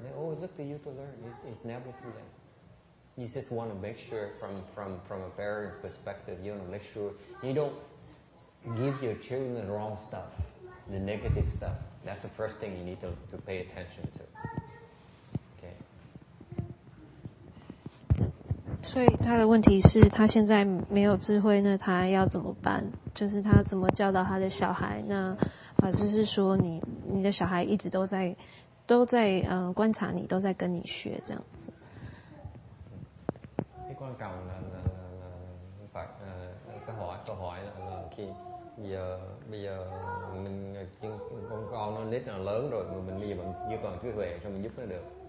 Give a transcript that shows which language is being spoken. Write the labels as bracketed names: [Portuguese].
[English] They always look to you to learn. It's never too late. You just want to make sure from a parent's perspective, you want to make sure you don't give your children the wrong stuff, the negative stuff. That's the first thing you need to pay attention to. Okay. [Chinese] 所以他的问题是他现在没有智慧，那他要怎么办？就是他怎么教导他的小孩？那法师是说你的小孩一直都在观察你，都在跟你学这样子。 [Vietnamese] Cái quan trọng là phải câu hỏi là khi bây giờ mình con nó nít là lớn rồi mà mình bây giờ mình chưa còn trí huệ sao mình giúp nó được.